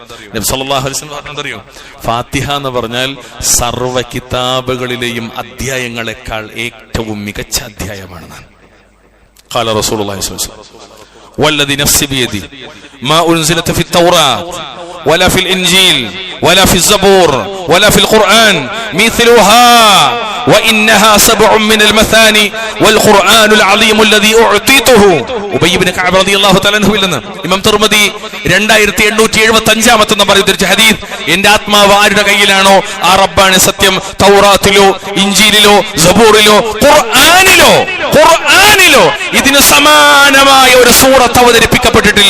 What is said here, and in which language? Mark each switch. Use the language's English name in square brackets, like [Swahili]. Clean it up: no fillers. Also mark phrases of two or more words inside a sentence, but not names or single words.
[Malayalam] നബി [Arabic] صلى الله عليه وسلم [Malayalam] പറഞ്ഞതറിയോ? ഫാത്തിഹ എന്ന് പറഞ്ഞാൽ സർവ്വ കിതാബുകളിലെയും അധ്യായങ്ങളെക്കാൾ ഏറ്റവും മികച്ച അധ്യായമാണ്. [Arabic] قال رسول الله صلى الله عليه وسلم والذي نفسي بيده ما أنزلت في التوراة ولا في الإنجيل ولا في الزبور ولا في القرآن مثلها وإنها 7 من المثاني والقرآن العظيم الذي أعطيته. [Malayalam] ഉബയ്യ് ഇബ്നു കഅബ് [Arabic] رضي الله تعالى عنه [Malayalam] ഇല്ലെന്ന് ഇമാം തിർമിദി 2875 നമ്പർ ഉദ്ധരിച്ച ഹദീസ്. എന്റെ ആത്മാവ് ആരുടെ കയ്യിലാണോ ആ റബ്ബാണ് സത്യം. തൗറാത്തിലോ ഇൻജീലിലോ സബൂറിലോ ഖുർആനിലോ ഇതിന് സമാനമായ ഒരു സൂറത്ത് അവതരിപ്പിക്കപ്പെട്ടിട്ടില്ല.